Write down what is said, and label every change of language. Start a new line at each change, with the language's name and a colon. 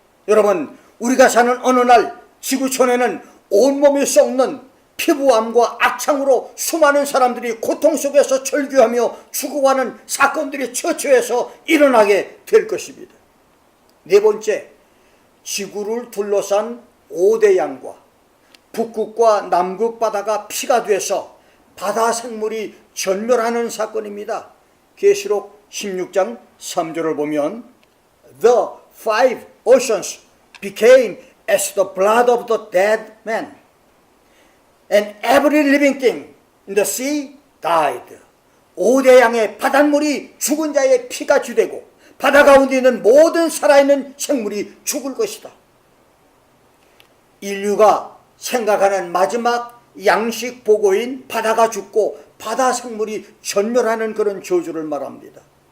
Korean: 여러분, 우리가 사는 어느 날 지구촌에는 온몸이 썩는 피부암과 악창으로 수많은 사람들이 고통 속에서 절규하며 죽어가는 사건들이 처처해서 일어나게 될 것입니다. 네 번째, 지구를 둘러싼 5대양과 북극과 남극 바다가 피가 돼서 바다 생물이 전멸하는 사건입니다. 계시록 16장 3절을 보면
English: The five oceans became as the blood of the dead man, and every living thing in the sea died.
Korean: 5대양의 바닷물이 죽은 자의 피가 주되고 바다 가운데 있는 모든 살아있는 생물이 죽을 것이다. 인류가 생각하는 마지막 양식 보고인 바다가 죽고 바다 생물이 전멸하는 그런 저주를 말합니다.